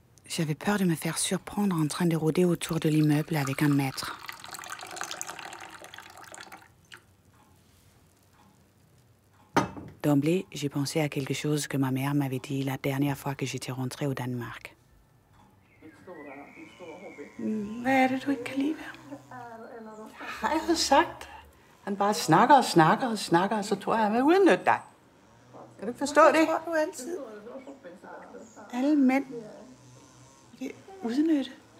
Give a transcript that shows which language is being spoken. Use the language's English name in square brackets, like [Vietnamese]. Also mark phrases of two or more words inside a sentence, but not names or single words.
[French] J'avais peur de me faire surprendre en train de rôder autour de l'immeuble avec un maître. D'emblée, j'ai pensé à quelque chose que ma mère m'avait dit la dernière fois que j'étais rentrée au Danemark. [Danish] Hvad er det, du ikke kan lide ved ham? Har jeg sagt? Han bare snakker og snakker og snakker, og så tror jeg, han vil udnytte dig. Kan du ikke forstå det? Tror du altid? Alle mænd vil udnytte.